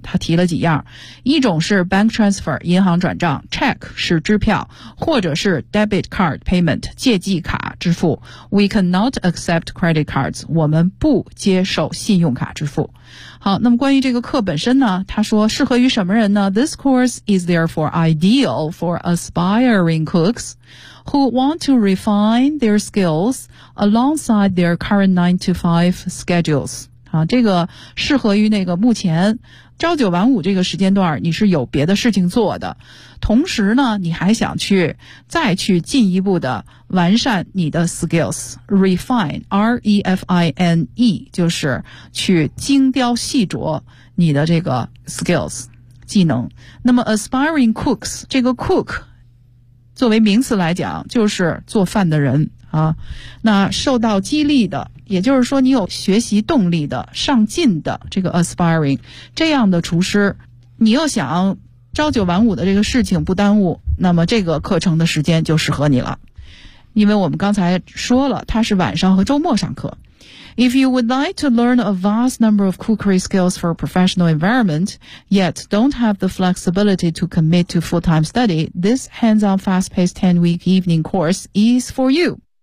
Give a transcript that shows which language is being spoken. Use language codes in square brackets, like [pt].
[zh] 他提了几样，一种是 bank transfer 银行转账， check 是支票，或者是 debit card payment 借记卡支付。 [en] We cannot accept credit cards， [zh] 我们不接受信用卡支付。好，那么关于这个课本身呢，他说适合于什么人呢？ [en] This course is therefore ideal for aspiring cooks who want to refine their skills alongside their current 9-to-5 schedules。 [zh] 好，这个适合于那个目前朝九晚五这个时间段你是有别的事情做的，同时呢你还想去再去进一步的完善你的 skills， refine R-E-F-I-N-E 就是去精雕细琢你的这个 skills 技能。那么 aspiring cooks， 这个 cook 作为名词来讲，就是做饭的人啊。那受到激励的，也就是说你有学习动力的、上进的这个 aspiring 这样的厨师，你又想朝九晚五的这个事情不耽误，那么这个课程的时间就适合你了。因为我们刚才说了，它是晚上和周末上课。 [en] If you would like to learn a vast number of cookery skills for a professional environment, yet don't have the flexibility to commit to full-time study, this hands-on fast-paced 10-week evening course is for you.